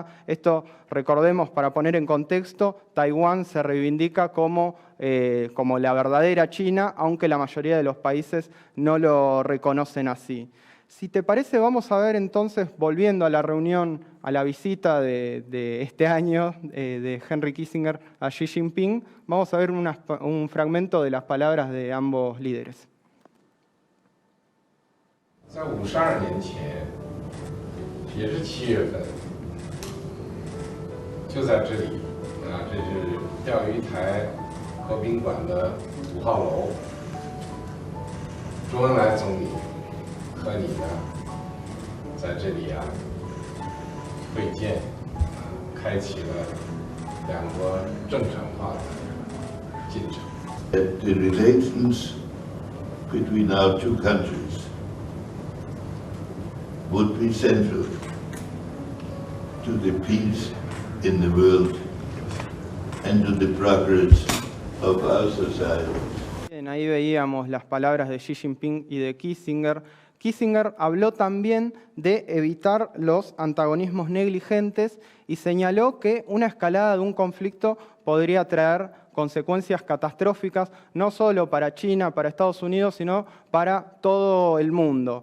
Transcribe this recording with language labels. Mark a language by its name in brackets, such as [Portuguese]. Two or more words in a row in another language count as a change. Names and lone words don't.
[Spanish] Esto, recordemos, para poner en contexto, Taiwán se reivindica como la verdadera China, aunque la mayoría de los países no lo reconocen así. Si te parece, vamos a ver entonces, volviendo a la reunión, a la visita de este año de Henry Kissinger a Xi Jinping, vamos a ver un fragmento de las palabras de ambos líderes. [Chinese] 在52年前，也是7月份，就在这里啊，这是钓鱼台和宾馆的5号楼，周恩来总理和你呢，在这里啊会见，开启了两国正常化的 Kim Jong. [English] That the relations between our two countries would be central to the peace in the world and to the progress of our society. [Spanish] Bien, ahí veíamos las palabras de Xi Jinping y de Kissinger. Kissinger habló también de evitar los antagonismos negligentes y señaló que una escalada de un conflicto podría traer consecuencias catastróficas, no solo para China, para Estados Unidos, sino para todo el mundo.